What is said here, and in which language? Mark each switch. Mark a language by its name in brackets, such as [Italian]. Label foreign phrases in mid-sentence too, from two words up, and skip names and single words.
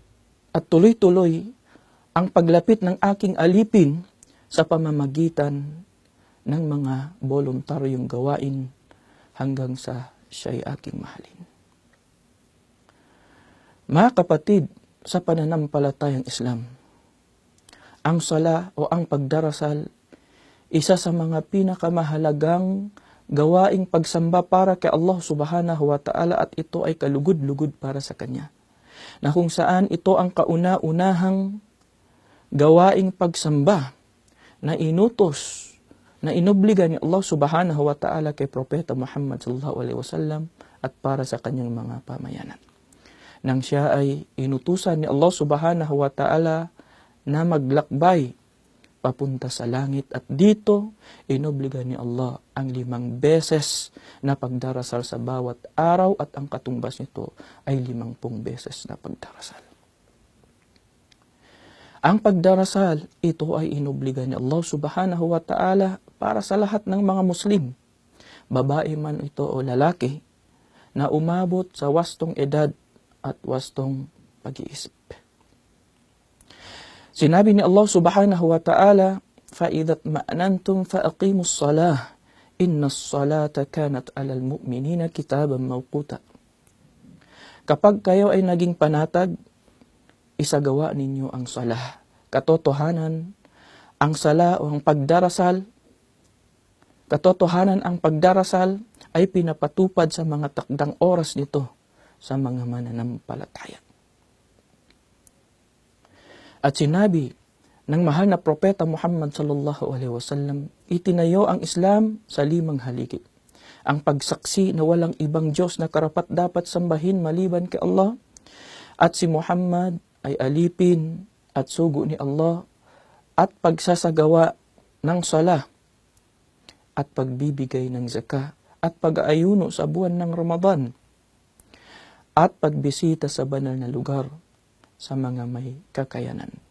[Filipino] At tuloy-tuloy ang paglapit ng aking alipin sa pamamagitan ng mga voluntaryong gawain hanggang sa siya'y aking mahalin. Mga kapatid sa pananampalatayang Islam, ang sala o ang pagdarasal, isa sa mga pinakamahalagang gawaing pagsamba para kay Allah [Arabic] سبحانه وتعالى, [Filipino] at ito ay kalugod-lugod para sa Kanya. Na kung saan ito ang kauna-unahang gawaing pagsamba na inutos, na inobliga ni Allah [Arabic] سبحانه وتعالى [Filipino] kay Propeta Muhammad [Arabic] صلى الله عليه وسلم [Filipino] at para sa kanyang mga pamayanan. Nang siya ay inutusan ni Allah [Arabic] سبحانه وتعالى [Filipino] na maglakbay papunta sa langit, at dito inobliga ni Allah ang 5 beses na pagdarasal sa bawat araw, at ang katumbas nito ay 50 beses na pagdarasal. Ang pagdarasal, ito ay inobliga ni Allah [Arabic] سبحانه وتعالى [Filipino] para sa lahat ng mga Muslim, babae man ito o lalaki, na umabot sa wastong edad at wastong pag-iisip. Sinabi ni [Arabic] الله سبحانه وتعالى, فَإِذَا اطْمَأْنَنْتُمْ فَأَقِيمُوا الصَّلَاةَ إِنَّ الصَّلَاةَ كَانَتْ عَلَى الْمُؤْمِنِينَ كِتَابًا مَوْقُوتًا. [Filipino] Kapag kayo ay naging panatag, isagawa ninyo ang salah. Katotohanan, ang sala o ang pagdarasal, katotohanan ang pagdarasal ay pinapatupad sa mga takdang oras nito sa mga mananampalataya. At sinabi ng mahal na propeta Muhammad [Arabic] صلى الله عليه وسلم, [Filipino] itinayo ang Islam sa 5 haligi. Ang pagsaksi na walang ibang Diyos na karapat-dapat sambahin maliban kay Allah, at si Muhammad ay alipin at sugo ni Allah, at pagsasagawa ng sala, at pagbibigay ng zakah, at pag-aayuno sa buwan ng Ramadan, at pagbisita sa banal na lugar sa mga may kakayanan.